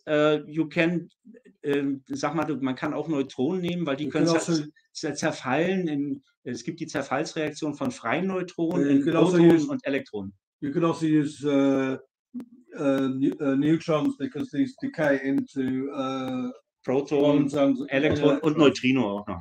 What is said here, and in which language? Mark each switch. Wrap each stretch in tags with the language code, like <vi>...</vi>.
<en>You can,</en> <de>sag mal, man kann auch Neutronen nehmen, weil die können zerfallen. Es gibt die Zerfallsreaktion von freien Neutronen in Protonen und Elektronen.</de> <en>You can also use neutrons because these decay into</en> <de>Proton, Elektron und Neutrino auch noch.</de>